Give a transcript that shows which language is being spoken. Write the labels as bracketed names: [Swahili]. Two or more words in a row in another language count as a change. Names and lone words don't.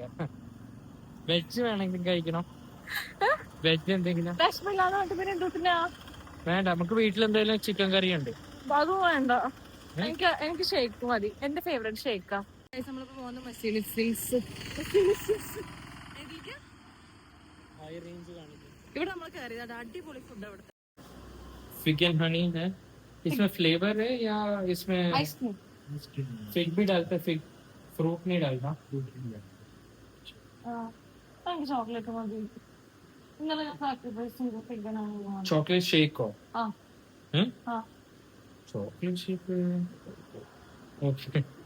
[Malayalam] വെജ് വേണമെങ്കിലും കഴിക്കണം. വെജ് എന്തെങ്കിലും വേണ്ട. നമുക്ക് വീട്ടിൽ എന്തെങ്കിലും ചിക്കൻ കറി ഉണ്ട്, അതും വേണ്ട. എനിക്ക് ഷേക്ക് മതി. എന്റെ ഫേവറേറ്റ് ഷേക്കാ. നമ്മളിപ്പോ പോകുന്ന മസീലിസ്. ഇവിടെ നമ്മൾ കയറിയത് അടിപൊളി ഫുഡ്. അവിടുത്തെ [English] fig and honey [Hindi] है, इसमें फ्लेवर है या इसमें आइसक्रीम? फिग भी डालते हैं, [English] fig fruit [Hindi] नहीं डालता? [Malayalam] चॉकलेट मതി. ഇന്നലെ [English] chocolate shake हो? chocolate shake okay.